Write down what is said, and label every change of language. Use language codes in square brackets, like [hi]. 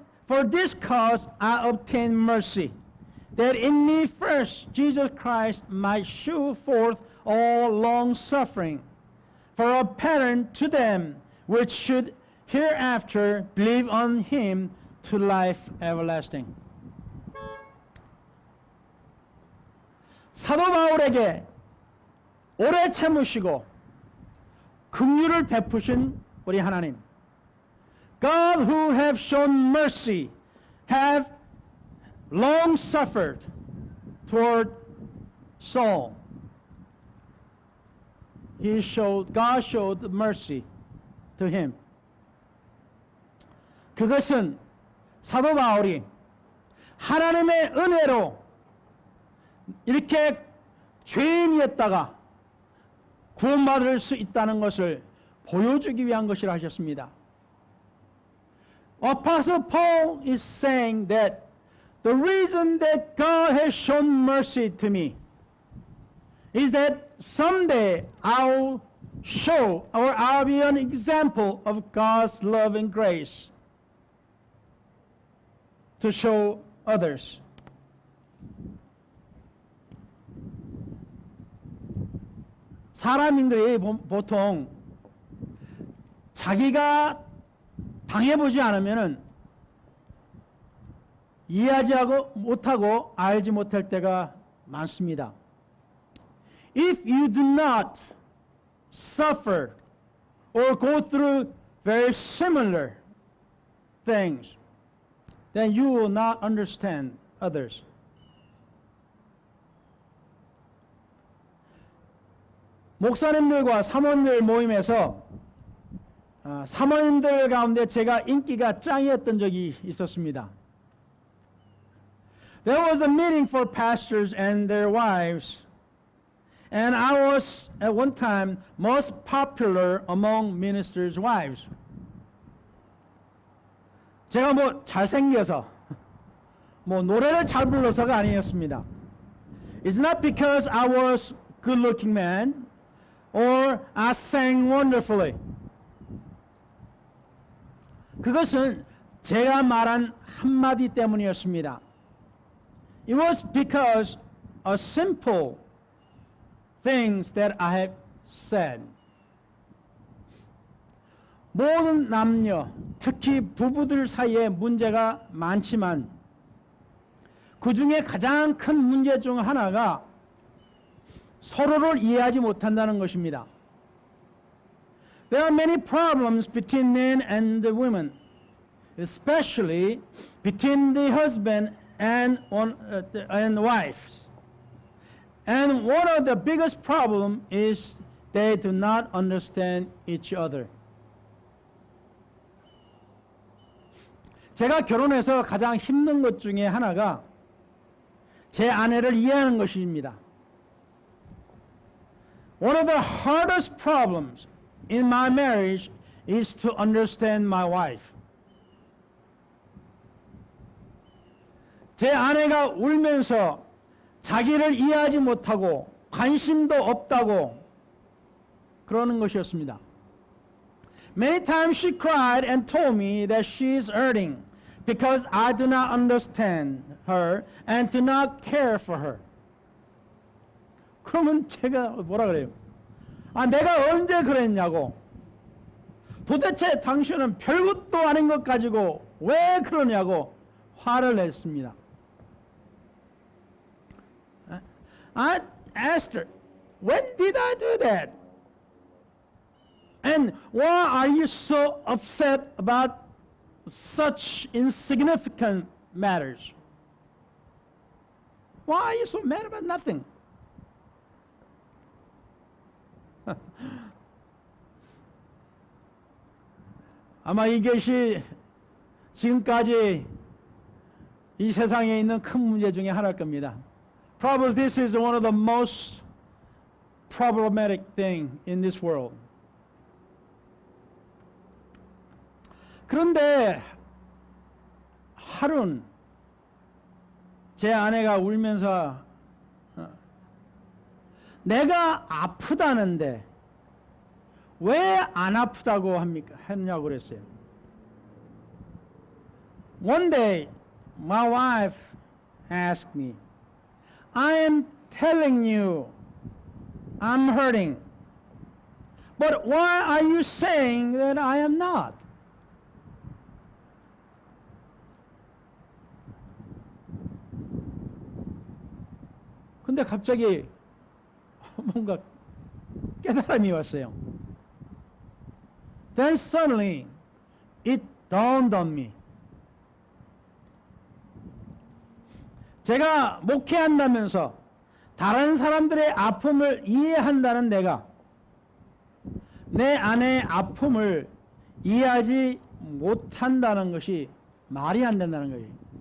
[en] For this cause I obtained mercy, that in me first Jesus Christ might shew forth all long suffering, for a pattern to them which should hereafter believe on him to life everlasting. [ko] 사도 바울에게 오래 참으시고 긍휼을 베푸신 우리 하나님. [en] God who have shown mercy have long suffered toward Saul. God showed mercy to him. [ko] 그것은 사도 바울이 하나님의 은혜로 이렇게 죄인이었다가 구원받을 수 있다는 것을 보여주기 위한 것이라 하셨습니다. [en] Apostle Paul is saying that the reason that God has shown mercy to me is that someday I'll show or I'll be an example of God's love and grace to show others. [ko] 사람들이 보통 자기가 당해보지 않으면은 이해하지 못하고 알지 못할 때가 많습니다. [en] If you do not suffer or go through very similar things, then you will not understand others. [ko] 목사님들과 사모님들 모임에서 사모님들 가운데 제가 인기가 짱이었던 적이 있었습니다. [en] There was a meeting for pastors and their wives, and I was at one time most popular among ministers' wives. [ko] 제가 뭐 잘생겨서 뭐 노래를 잘 불러서가 아니었습니다. [en] It's not because I was good-looking man or I sang wonderfully. [ko] 그것은 제가 말한 한마디 때문이었습니다. [en] It was because of simple things that I have said. [ko] 모든 남녀, 특히 부부들 사이에 문제가 많지만 그 중에 가장 큰 문제 중 하나가 서로를 이해하지 못한다는 것입니다. [en] There are many problems between men and the women, especially between the husband and wives. And one of the biggest problems is they do not understand each other. [ko] 제가 결혼해서 가장 힘든 것 중에 하나가 제 아내를 이해하는 것입니다. [en] One of the hardest problems in my marriage is to understand my wife. [ko] 제 아내가 울면서 자기를 이해하지 못하고 관심도 없다고 그러는 것이었습니다. [en] Many times she cried and told me that she is hurting because I do not understand her and do not care for her. [ko] 그러면 제가 뭐라 그래요? 내가 언제 그랬냐고. 도대체 당신은 별것도 아닌 것 가지고 왜 그러냐고 화를 냈습니다. [en] I asked her, when did I do that? And why are you so upset about such insignificant matters? Why are you so mad about nothing? [ko] 아마 이것이 지금까지 이 세상에 있는 큰 문제 중에 하나일 겁니다. [en] Probably this is one of the most problematic thing in this world. [ko] 그런데 하루는 제 아내가 울면서 내가 아프다는데 왜 안 아프다고 했냐고 그랬어요. [en] One day my wife asked me, I am telling you I'm hurting, but why are you saying that I am not? [ko] 근데 갑자기 뭔가 깨달음이 왔어요. [en] Then suddenly it dawned on me. [ko] 제가 목회한다면서 다른 사람들의 아픔을 이해한다는 내가 내 아내의 아픔을 이해하지 못한다는 것이 말이 안 된다는 거예요.